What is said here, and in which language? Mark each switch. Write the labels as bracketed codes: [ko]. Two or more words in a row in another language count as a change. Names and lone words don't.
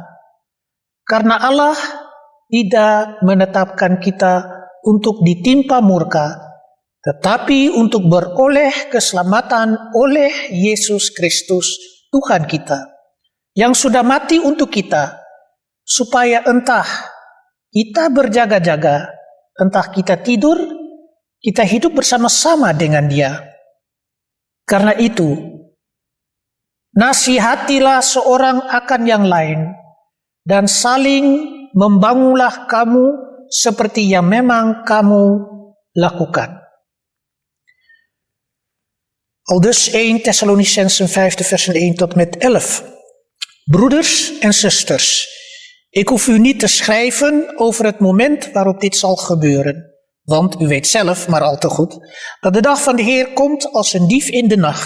[id] Karena Allah tidak menetapkan kita untuk ditimpa murka, tetapi untuk beroleh keselamatan oleh Yesus Kristus Tuhan kita, yang sudah mati untuk kita, supaya entah kita berjaga-jaga, entah kita tidur, kita hidup bersama-sama dengan Dia. Karena itu, nasihatilah seorang akan yang lain, dan saling membangunlah kamu seperti yang memang kamu lakukan. [nl] Aldus 1 Thessalonicensen 5 de versen 1 tot met 11. Broeders en zusters, ik hoef u niet te schrijven over het moment waarop dit zal gebeuren. Want u weet zelf maar al te goed dat de dag van de Heer komt als een dief in de nacht.